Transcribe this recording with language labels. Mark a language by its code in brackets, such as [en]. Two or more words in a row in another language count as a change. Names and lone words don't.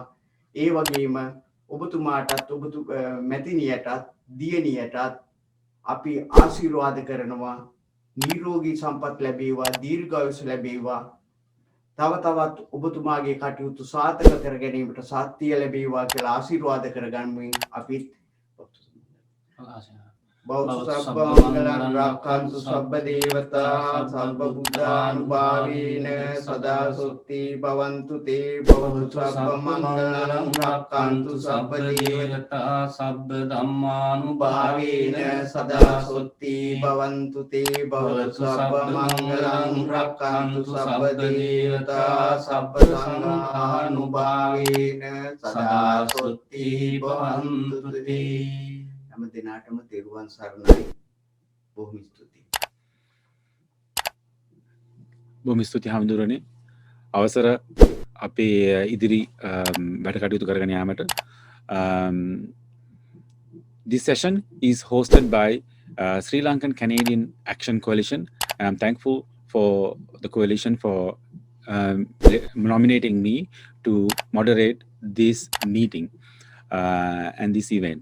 [si] ඒ වගේම ඔබතුමාටත් මැතිණියටත් දියණියටත් අපි ආශිර්වාද කරනවා. නිරෝගී සම්පත් ලැබේවා, දීර්ඝායුෂ ලැබේවා. තව තවත් ඔබතුමාගේ කටයුතු සාර්ථක කර ගැනීමට ශක්තිය ලැබේවා කියලා ආශිර්වාද කරගන්මින් අපිත් [pi] බෞද්ධ සබ්බ මංගලං රක්ඛන්තු සබ්බ දේවතා සබ්බ බුද්ධානුභාවේන සදා සොත්ති භවන්තු තේ බෞද්ධ සබ්බ මංගලං රක්ඛන්තු සබ්බ දේවතා සබ්බ ධම්මානුභාවේන සදා සොත්ති භවන්තු තේ බෞද්ධ සබ්බ මංගලං රක්ඛන්තු සබ්බ දේවතා සබ්බ සංඝානුභාවේන සදා සොත්ති භවන්තු තේ. [si] හැම දිනාටම තෙරුවන් සරණයි. බොහොම ස්තුතියි. බොහොම ස්තුතියි හාමුදුරනේ. අවසර අපේ ඉදිරි වැඩ කටයුතු කරගෙන යාමට. [en] This session is hosted by Sri Lankan Canadian Action Coalition. I'm thankful for the coalition for nominating me to moderate this meeting and this event.